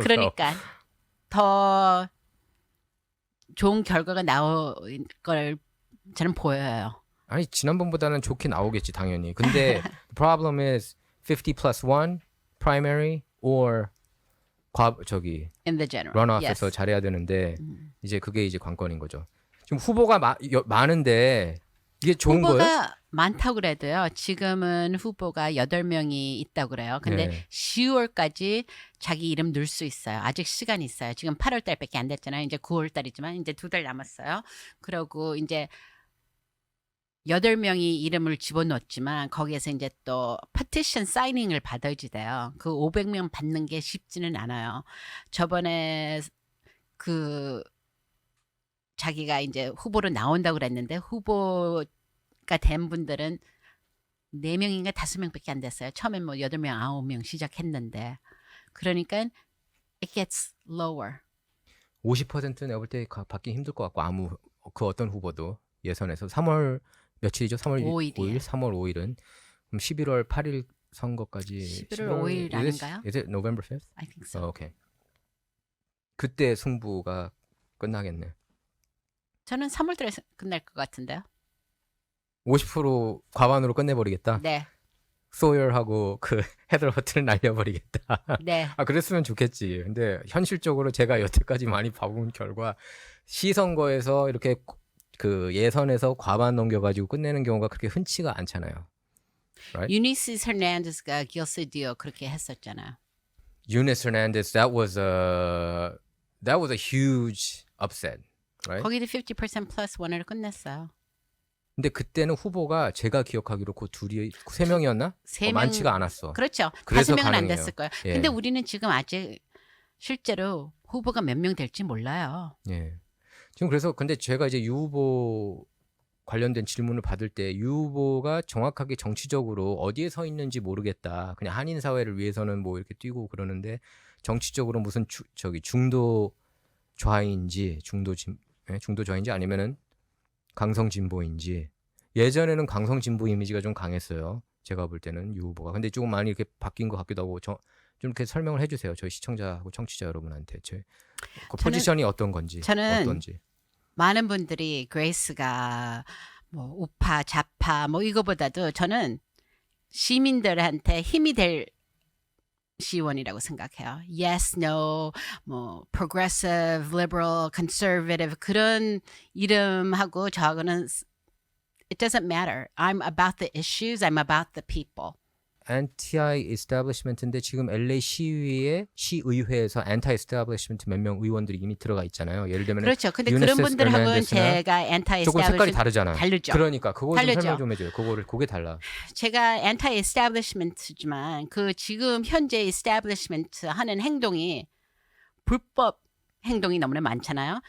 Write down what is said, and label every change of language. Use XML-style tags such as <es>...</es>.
<ko>그러니까 더 좋은 결과가 나올 걸 저는 보여요. 아니 지난번보다는 좋게 나오겠지 당연히. 근데</ko> <en>the problem is 50 plus 1 primary or</en> <ko>저기</ko> <en>In the general.</en> <ko>런업에서</ko> <en>Yes.</en> <ko>잘해야 되는데 이제 그게 이제 관건인 거죠. 지금 후보가 많은데 이게 좋은 후보가 거예요? 많다고 그래도요. 지금은 후보가 8명이 있다고 그래요. 근데 네. 10월까지 자기 이름 넣을 수 있어요. 아직 시간이 있어요. 지금 8월 달밖에 안 됐잖아요. 이제 9월 달이지만 이제 2달 남았어요. 그리고 이제 8명이 이름을 집어넣었지만 거기에서 이제 또 petition 사이닝을 받아야지 돼요. 그 500명 받는 게 쉽지는 않아요. 저번에 그 자기가 이제 후보로 나온다고 그랬는데 후보가 된 분들은 4명인가 5명밖에 안 됐어요. 처음에 뭐 8명, 9명 시작했는데. 그러니까</ko> <en>it gets lower.</en> <ko>50% 내가 볼 때 받기 힘들 것 같고 그 어떤 후보도 예선에서 3월 며칠이죠? 3월 5일이에요. 5일, 3월 5일은 그럼 11월 8일 선거까지 11월 5일 아닌가요?</ko> <en>Is it November 5th? I think so.</en> <ko>오케이. 그때 승부가 끝나겠네. 저는 3월 달에 끝날 것 같은데요. 50% 과반으로 끝내버리겠다. 네. 소열하고 그 헤더 허트를 날려버리겠다. 네. 그랬으면 좋겠지. 근데 현실적으로 제가 여태까지 많이 봐본 결과 시선거에서 이렇게 그 예선에서 과반 넘겨가지고 끝내는 경우가 그렇게 흔치가 않잖아요.</ko> <en>Right?</en> <ko>유니스 헤르난데스가 길세디오 그렇게 했었잖아요.</ko> <en>Eunice Hernandez, that was a huge upset, right?</en> <ko>거기도 50% 플러스 1으로 끝냈어요. 근데 그때는 후보가 제가 기억하기로 그 둘이 3명이었나? 세 명- 많지가 않았어. 그렇죠. 그래서 5명은 안 가능해요. 됐을 거예요. 예. 근데 우리는 지금 아직 실제로 후보가 몇 명 될지 몰라요. 예. 지금 그래서 근데 제가 이제 유 후보 관련된 질문을 받을 때 유 후보가 정확하게 정치적으로 어디에 서 있는지 모르겠다. 그냥 한인 사회를 위해서는 뭐 이렇게 뛰고 그러는데 정치적으로 무슨 저기 중도 좌인지 중도 좌인지 아니면은 강성 진보인지 예전에는 강성 진보 이미지가 좀 강했어요. 제가 볼 때는 유 후보가. 근데 조금 많이 이렇게 바뀐 것 같기도 하고 좀 이렇게 설명을 해주세요. 저희 시청자하고 청취자 여러분한테 그 포지션이 어떤 건지 저는 어떤지. 많은 분들이 그레이스가 뭐 우파, 좌파 뭐 이거보다도 저는 시민들한테 힘이 될 시의원이라고 생각해요.</ko> <en>Yes, no,</en> <ko>뭐</ko> <en>progressive, liberal, conservative</en> <ko>그런 이름하고 저하고는</ko> <en>it doesn't matter. I'm about the issues. I'm about the people. anti-establishment</en> <ko>인데 지금 LA 시의회에서 anti-establishment 몇 명 의원들이 이미 들어가 있잖아요. 예를 들면 그렇죠. 근데 그런 분들하고는 제가 조금 색깔이</ko> <en>anti-establishment</en> <ko>다르잖아. 다르죠. 그러니까 그거 좀 다르죠. 설명 좀 해줘요. 그게 달라. 제가</ko> <en>anti-establishment</en> <ko>지만 그 지금 현재 establishment 하는 행동이 불법 행동이 너무나 많잖아요.</ko>